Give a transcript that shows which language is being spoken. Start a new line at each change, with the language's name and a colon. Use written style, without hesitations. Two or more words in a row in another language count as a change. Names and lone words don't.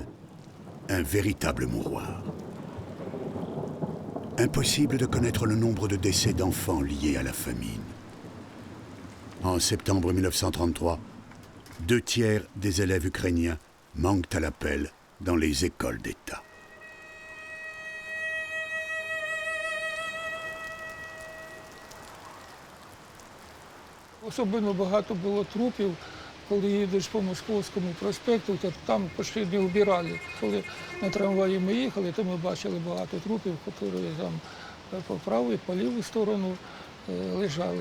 French: Un véritable mouroir. Impossible de connaître le nombre de décès d'enfants liés à la famine. En septembre 1933, 2/3 des élèves ukrainiens manquent à l'appel dans les écoles d'État.
Ukrainian: Особливо багато було трупів, коли їдеш по Московському проспекту, то там почти не вбирали. Коли на трамваї ми їхали, то ми бачили багато трупів, які там по праву і по ліву сторону лежали.